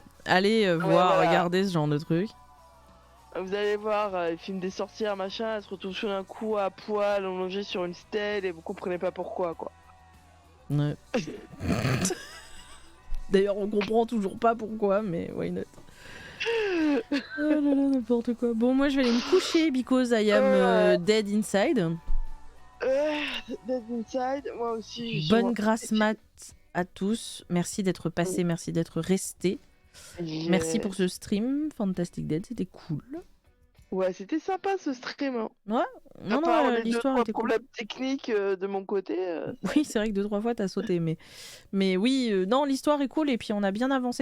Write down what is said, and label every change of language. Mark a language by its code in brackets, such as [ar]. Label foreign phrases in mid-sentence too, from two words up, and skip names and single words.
[fr] Allez voir, voilà. regarder ce genre de truc. Vous allez voir, ils filment des sorcières, machin, elles se retrouvent tout d'un coup à poil, allongées sur une stèle, et vous comprenez pas pourquoi, quoi. Ouais. D'ailleurs, on comprend toujours pas pourquoi, mais [en] why not. [fr] Oh là là, n'importe quoi. Bon, moi je vais aller me coucher [en] because I am dead inside. Dead inside, [fr] moi aussi. Bonne grâce mat à tous. Merci d'être passé, merci d'être resté. Merci pour ce stream. Fantastic Dead, c'était cool. Ouais, c'était sympa ce stream. Hein. Ouais, non, l'histoire était cool. Problème technique de mon côté. Oui, c'est vrai que 2-3 fois t'as sauté, mais oui, non, l'histoire est cool et puis on a bien avancé.